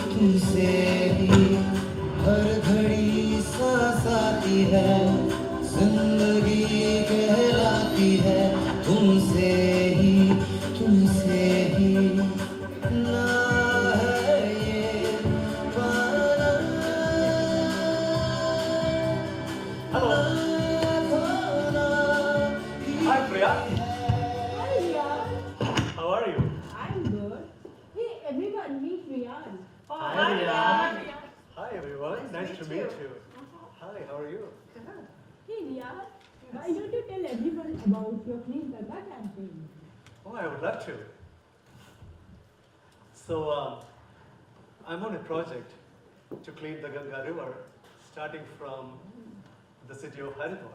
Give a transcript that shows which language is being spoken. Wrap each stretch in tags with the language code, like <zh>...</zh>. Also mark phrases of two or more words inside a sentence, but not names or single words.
<hi>हर घड़ी सांस आती है, जिंदगी कहलाती है, तुमसे ही ना है ये पाना।</hi> <en>Hello. Hi, Priya. Hi, Rian. How are you? I'm good. Hey, everyone, meet Rian. Hi, Rian. Hi, everyone. Nice to meet you. Hi, how are you? Hey, Rian, why don't you tell everyone about your Clean Ganga campaign? Oh, I would love to. So, I'm on a project to clean the Ganga River, starting from the city of Haridwar.</en>